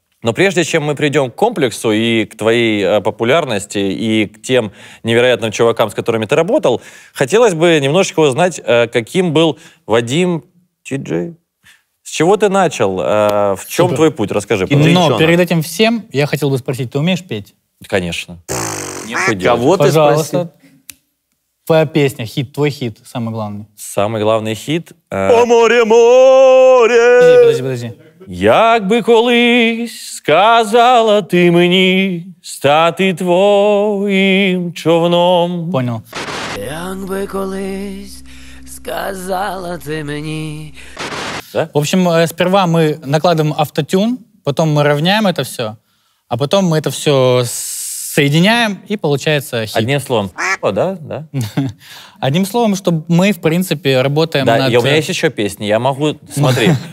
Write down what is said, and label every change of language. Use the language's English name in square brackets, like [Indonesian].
[Russian] Но прежде чем мы придем к комплексу и к твоей популярности, и к тем невероятным чувакам, с которыми ты работал, хотелось бы немножечко узнать, каким был Вадим TJ. С чего ты начал? В чем твой путь? Расскажи, пожалуйста. Но перед этим всем я хотел бы спросить, ты умеешь петь? Конечно. Кого ты Пожалуйста. Твоя песня, твой хит, самый главный. Самый главный хит. О море, море! Подожди. [Ukrainian] Як би колись сказала ти мені стати твоїм човном. [Russian] Понял. [Ukrainian] Як би колись сказала ти мені. [Russian] Да? В общем, сперва мы накладываем автотюн, потом мы равняем это все, а потом мы это все соединяем, и получается хит. Одним словом. О, да? Да. Одним словом, что мы, в принципе, работаем Да, над... и у меня есть еще песни, я могу... Смотри.